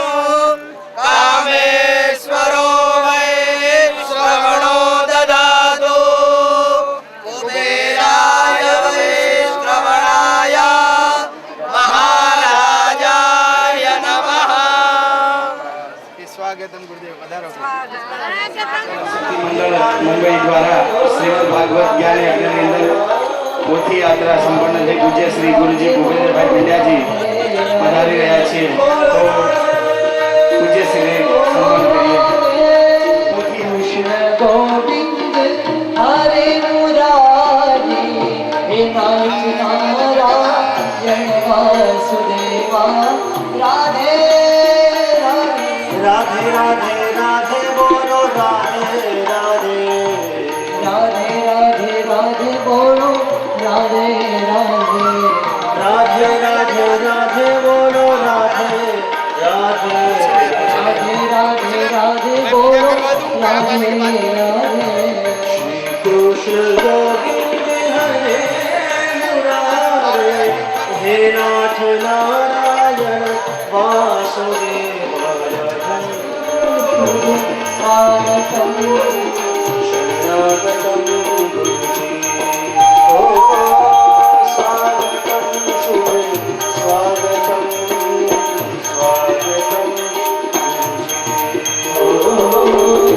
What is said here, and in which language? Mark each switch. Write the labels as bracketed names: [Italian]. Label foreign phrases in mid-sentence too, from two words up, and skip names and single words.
[Sanskrit] कामेश्वरो वै श्रवणो ददातु कुबेराय वै श्रवणाय महाराजाय नमः. [Hindi] स्वागतम गुरुदेव पधारो. [Gujarati] મંડળ મુંબઈ દ્વારા શ્રીમદ ભાગવત જ્ઞાન યજ્ઞની અંદર પોથી યાત્રા સંપન્ન થઈ પૂજ્ય શ્રી ગુરુજી ભૂપેન્દ્રભાઈ પંડ્યાજી પધારી રહ્યા છે. તો પૂજ્ય શ્રી સંપન્ન કરીએ. પોથી [Sanskrit] कृष्ण गोविंद हरे मुरारी हे नाथ नारायण वासुदेवा राधे [Hindi] राधे राधे राधे बोलो राधे राधे राधे राधे राधे बोलो राधे राधे राधे राधे राधे बोलो राधे राधे राधे राधे राधे बोलो राधे राधे [Sanskrit] कृष्ण गोविंद हरे मुरारे हे नाथ नारायण वासुदेव [Hindi] स्वागतम शरणागतं गुरुजी ओ स्वागतं शुभे स्वागतं स्वागतं गुरुजी